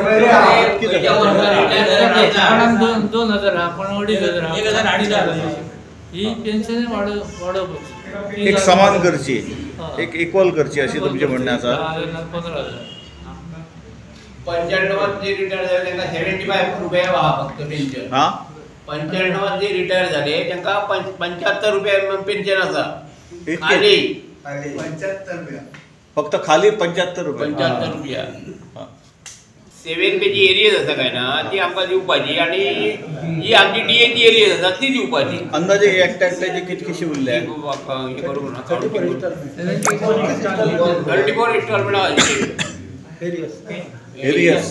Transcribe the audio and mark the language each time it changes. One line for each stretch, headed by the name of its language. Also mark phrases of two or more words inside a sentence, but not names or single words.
Konkani: कोणाक 2000 कोणाक 2500 ही पेन्शन वाडोवपाची. एक समान करची, एक इक्वल करची अशी तुमचे म्हणणे आसा. 15,000.
Marathi: 95 जे रिटायर झाले त्यांना 75 रुपये फक्त पेन्शन. हा 95 जे रिटायर झाले त्यांना 75 रुपये पेन्शन असा. इतके?
Konkani: खाली 75 रुपया. फक्त खाली 75 रुपये. 75 रुपया. हा. 7 पेजी एरियज आसा काय ना ती आमकां दिवपाची आणि जी आमची डीएची एरियज आसा ती दिवपाची. अंदाजे एकट्याचे कितकीशी उरल्या? हे करूंक ना. 34 इन्स्टॉलमेंट एरियस